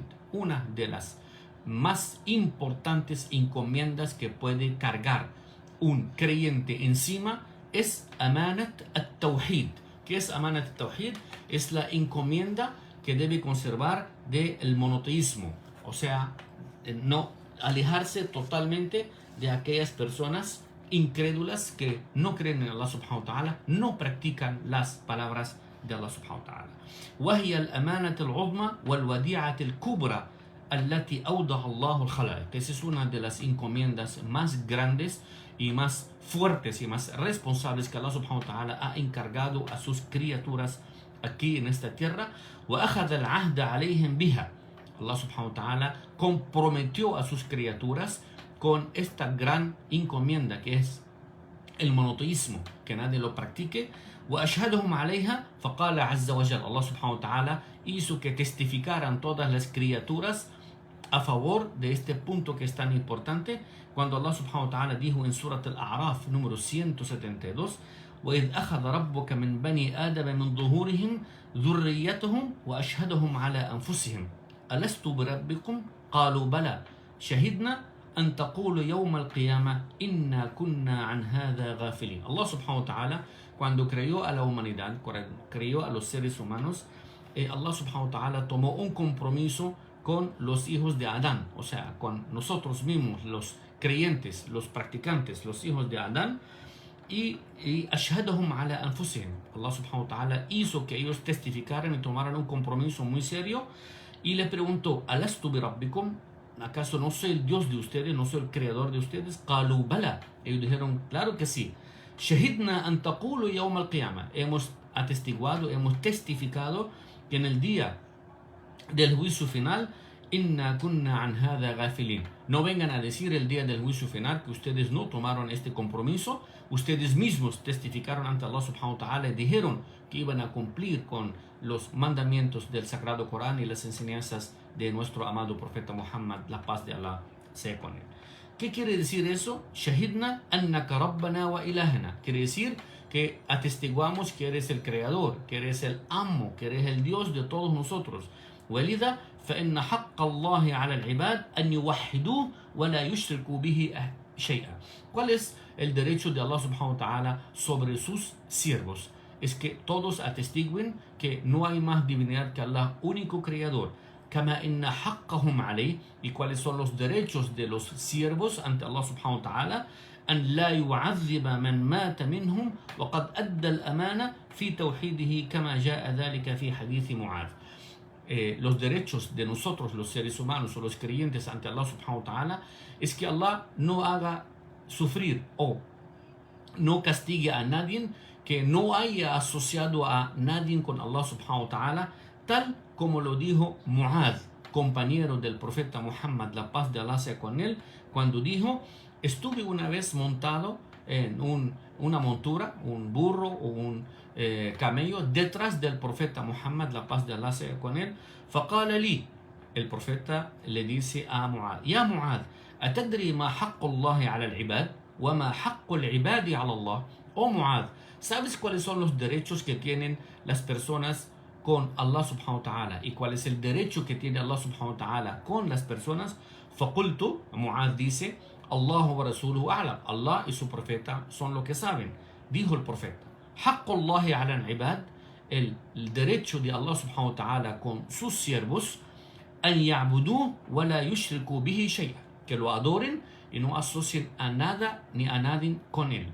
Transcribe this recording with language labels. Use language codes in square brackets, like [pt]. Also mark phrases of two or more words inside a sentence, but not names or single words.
[es] Una de las más importantes encomiendas que puede cargar un creyente encima es [ar] أمانة التوحيد. [es] ¿Qué es [ar] أمانة التوحيد? [es] Es la encomienda que debe conservar del monoteísmo, o sea, no alejarse totalmente de aquellas personas incrédulas que no creen en [ar] الله سبحانه وتعالى, [es] no practican las palabras de [ar] الله سبحانه وتعالى. وهي الأمانة العظمى والوديعة الكبرى التي أودع الله الخلائق. [es] Esa es una de las encomiendas más grandes y más fuertes y más responsables que [ar] الله سبحانه وتعالى [es] ha encargado a sus criaturas aquí en esta tierra. [ar] وأخذ العهد عليهم بها. الله سبحانه وتعالى [es] comprometió a sus criaturas con esta gran encomienda que es el monoteísmo, que nadie lo practique. [ar] وأشهدهم عليها فقال عز وجل. الله سبحانه وتعالى [es] hizo que testificaran todas las criaturas a favor de este punto que es tan importante, cuando [ar] الله سبحانه وتعالى [es] dijo en Surat al-A'raf número 172: [ar] وإذ أخذ ربك من بني آدم من ظهورهم ذريتهم وأشهدهم على أنفسهم ألست بربكم قالوا بلى شهدنا أن تقول يوم القيامة إنا كنا عن هذا غافلين. الله سبحانه وتعالى, [es] cuando creó a la humanidad, creó a los seres humanos, [ar] الله سبحانه وتعالى [es] tomó un compromiso con los hijos de Adán, o sea, con nosotros mismos, los creyentes, los practicantes, los hijos de Adán, y [ar] وأشهدهم على أنفسهم. الله سبحانه وتعالى [es] hizo que ellos testificaran y tomaran un compromiso muy serio y le preguntó: [ar] ¿ألست بربكم? [es] ¿Acaso no soy el Dios de ustedes, no soy el creador de ustedes? [ar] قالوا بلى. [es] Ellos dijeron: claro que sí. [ar] شهدنا أن تقولوا يوم القيامة. [es] Hemos atestiguado, hemos testificado que en el día del juicio final, [ar] إنا كنا عن هذا غافلين. [es] No vengan a decir el día del juicio final que ustedes no tomaron este compromiso. Ustedes mismos testificaron ante [ar] الله سبحانه وتعالى [es] y dijeron que iban a cumplir con los mandamientos del Sagrado Corán y las enseñanzas de nuestro amado profeta Muhammad, la paz de Allah sea con él. ¿Qué quiere decir eso? [ar] شهدنا أنك ربنا وإلهنا. [es] Quiere decir que atestiguamos que eres el creador, que eres el amo, que eres el Dios de todos nosotros. [ar] ولذا فإن حق الله على العباد أن يوحدوه ولا يشركوا به شيئا. [es] ¿Cuál es el derecho de [ar] الله سبحانه وتعالى [es] sobre sus siervos? Es que todos atestiguen que no hay más divinidad que Allah, único creador. [ar] كما إن حقهم عليه. [es] ¿Y cuáles son los derechos de los siervos ante [ar] الله سبحانه وتعالى? أن لا يعذب من مات منهم وقد أدى الأمانة في توحيده كما جاء ذلك في حديث معاذ. [es] los derechos de nosotros, los seres humanos o los creyentes ante [ar] الله سبحانه وتعالى, [es] es que Allah no haga sufrir o no castigue a nadie que no haya asociado a nadie con [ar] الله سبحانه وتعالى, [es] tal como lo dijo Mu'adh, compañero del profeta Muhammad, la paz de Allah sea con él, cuando dijo: estuve una vez montado en una montura, un burro o un camello, detrás del profeta Muhammad, la paz de Allah sea con él. [ar] فقال لي, [es] el profeta le dice a Mu'adh: [ar] يا معاذ أتدري ما حق الله على العباد وما حق العباد على الله. [es] Oh Mu'adh, ¿sabes cuáles son los derechos que tienen las personas con [ar] الله سبحانه وتعالى [es] y cuál es el derecho que tiene [ar] الله سبحانه وتعالى [es] con las personas? فقلت, Mu'adh dice: [ar] الله ورسوله أعلم, [es] Allah y su profeta son lo que saben. Dijo el profeta: [ar] حق الله على العباد, [es] el derecho de [ar] الله سبحانه وتعالى [es] con sus siervos, [ar] أن يعبدوه ولا يشركوا به شيئا, [es] que lo adoren y no asocien a nada ni a nadie con él.